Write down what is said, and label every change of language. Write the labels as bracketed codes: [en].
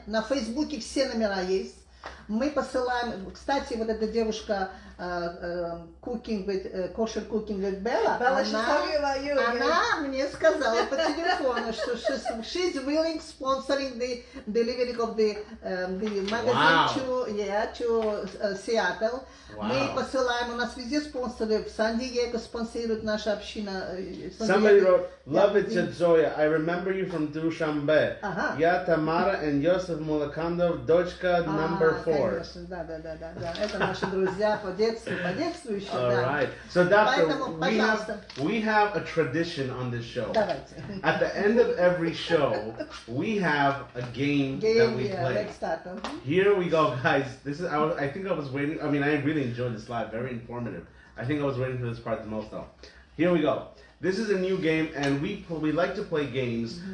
[ru] На Фейсбуке все номера есть. Мы посылаем, кстати, вот эта девушка Cooking with, Kosher Cooking with Bella, она мне сказала по телефону, что [en] she's willing sponsoring the delivery of the magazine to Seattle. Wow. [ru] Мы посылаем, у нас везде спонсоры, в Сан-Диего спонсирует наша община. [en] Somebody wrote, love it, Zoya. I remember you from Dushanbe. Я Tamara and Yosef Mulakandov, дочка number 4. [ru] Конечно, да. Это наши друзья по детству еще, [en] All right. So, doctor, we have a tradition on this show. [ru] Давайте. [en] At the end of every show, we have a game that we play. Let's start. Here we go, guys. I think I was waiting. I mean, I really enjoyed this live. Very informative. I think I was waiting for this part the most, though. Here we go. This is a new game, and we like to play games.